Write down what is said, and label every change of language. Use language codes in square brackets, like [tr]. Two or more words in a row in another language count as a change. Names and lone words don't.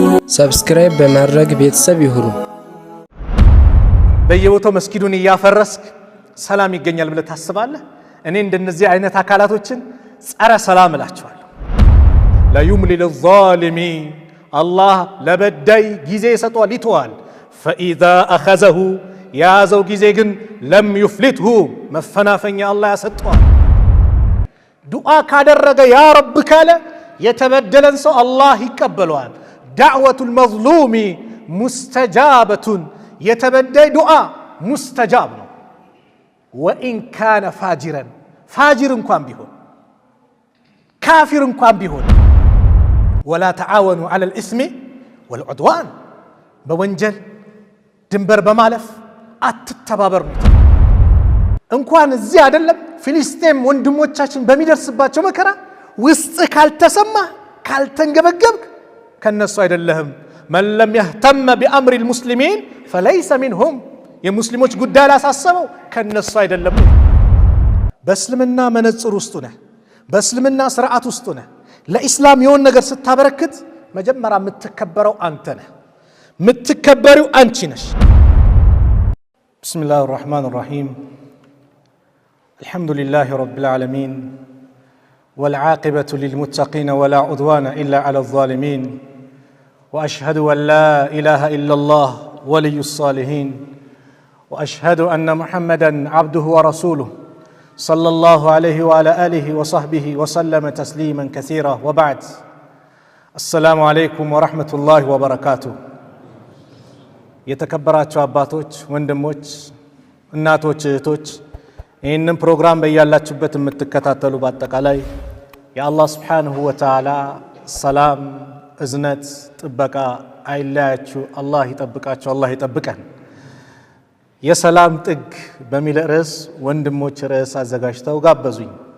[am] ሰብስክራይብ በማድረግ ቤተሰብ ይሁኑ። በየቦታው መስጊዱን ያፈረስክ ሰላም ይገኛል ብለህ ታስባለህ? እኔ እንደነዚህ አይነት አካላቶችን ጸረ ሰላም እላቸዋለሁ። [ar] لا للظالمين الله [am] ለበዳይ ጊዜ ሰጥቷል ይተዋል። [ar] فإذا أخذه [am] ያዘው ጊዜ ግን [ar] لم يفلته [am] መፈናፈኛ አላህ ያሰጠዋል። ዱዓ ካደረገ ያ ረብ ካለ የተበደለን ሰው አላህ ይቀበለዋል። [ar] دعوة المظلوم مستجابة [am] የተበዳይ ዱዓ ሙስተጃብ ነው። [ar] وإن كان فاجرا فاجر [am] እንኳን ቢሆን ካፊር እንኳን ቢሆን [ar] ولا تعاونوا على الإثم والعدوان [am] በወንጀል ድንበር በማለፍ አትተባበሩ። እንኳን እዚህ አይደለም ፍልስጤም ወንድሞቻችን በሚደርስባቸው መከራ ውስጥ ካልተሰማ ካልተንገበገብክ ከነሱ አይደለህም። [ar] من لم يهتم بأمر المسلمين فليس منهم [am] የሙስሊሞች ጉዳይ ላሳሰበው ከነሱ አይደለም። በእስልምና መነጽር ውስጥ ነህ፣ በእስልምና ስርዓት ውስጥ ነህ። ለኢስላም የሆነ ነገር ስታበረክት መጀመሪያ የምትከበረው አንተ ነህ፣ የምትከበሪው አንቺ ነሽ። [ar] بسم الله الرحمن الرحيم الحمد لله رب العالمين والعاقبة للمتقين ولا عدوان إلا على الظالمين وأشهد أن لا إله إلا الله ولي الصالحين وأشهد أن محمدًا عبده ورسوله صلى الله عليه وعلى آله وصحبه وسلم تسليمًا كثيرا وبعد السلام عليكم ورحمة الله وبركاته [am] የተከበራችሁ አባቶች፣ ወንድሞች፣ እናቶች፣ እህቶች ይህንን ፕሮግራም በያላችሁበት የምትከታተሉ በአጠቃላይ የአላህ [ar] سبحانه وتعالى [am] ሰላም፣ እዝነት፣ ጥበቃ አይለያችሁ። አላህ ይጠብቃችሁ፣ አላህ ይጠብቀን። የሰላም ጥግ በሚል ርዕስ ወንድሞች ርዕስ አዘጋጅተው ጋበዙኝ።